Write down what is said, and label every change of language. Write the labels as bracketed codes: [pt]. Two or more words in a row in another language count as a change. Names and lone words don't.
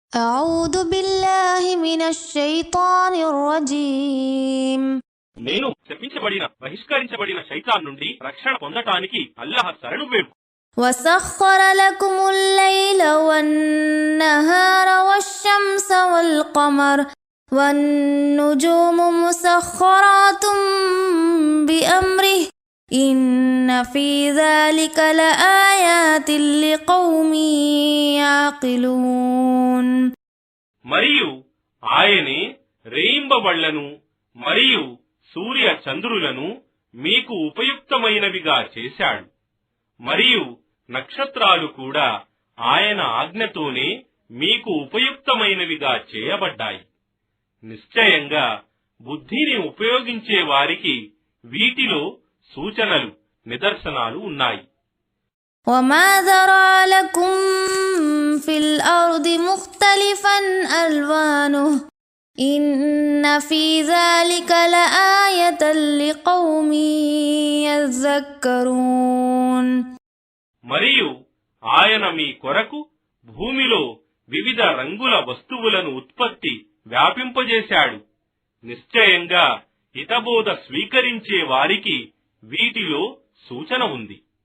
[ar] أعوذ بالله من الشيطان الرجيم [te] నేను శపించబడిన బహిష్కరించబడిన శైతాన్ నుండి రక్షణ పొందటానికి అల్లాహ్ శరణు వేడు. [ar] وسخر لكم الليل والنهار والشمس والقمر والنجوم مسخرات بأمره إن في ذلك لآيات لقوم يعقلون. [te] మరియు ఆయనే రేయింబవళ్లను మరియు సూర్య చంద్రులను మీకు ఉపయుక్తమైనవిగా చేశాడు. మరియు నక్షత్రాలు కూడా ఆయన ఆజ్ఞతోనే మీకు ఉపయుక్తమైనవిగా చేయబడ్డాయి. నిశ్చయంగా బుద్ధిని ఉపయోగించే వారికి వీటిలో సూచనలు నిదర్శనాలు ఉన్నాయి. [ar] وما ذرى لكم في الأرض مختلفا ألوانه إن في ذلك لآية لقوم يذكرون. [te] మరియు ఆయన మీ కొరకు భూమిలో వివిధ రంగుల వస్తువులను ఉత్పత్తి వ్యాపింపజేశాడు. నిశ్చయంగా హితబోధ స్వీకరించే వారికి వీటిలో సూచన ఉంది.